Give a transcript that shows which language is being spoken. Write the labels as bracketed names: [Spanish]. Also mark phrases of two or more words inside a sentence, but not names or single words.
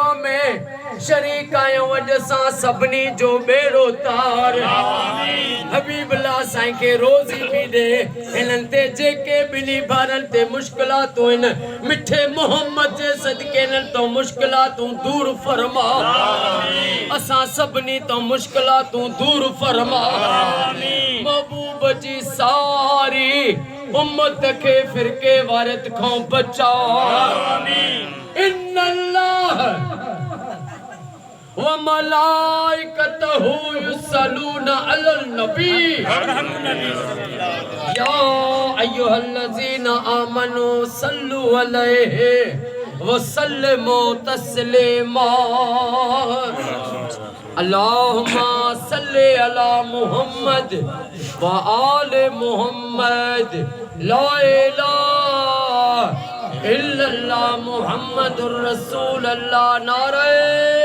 [Sindhi] में शरीक आयो अज सां सभिनी जो बेड़ो तार हबीबुल्लाह साईं के रोज़ी भी दे इन्हनि ते जेके ॿिन्ही भारनि ते मुश्किलातूं आहिनि मिठे मोहम्मद जे सदके इन्हनि तो मुश्किलातूं दूर फरमा असां सभिनी तो मुश्किलातूं दूर फरमा महबूब जी सारी उम्मत के फिरके वारत खां बचा [Arabic] إن الله وملائكته يصلون على النبي يا أيها الذين آمنوا صلوا عليه وسلموا تسليما اللهم صل على محمد وآل محمد لا إله إلا الله محمد رسول الله नारे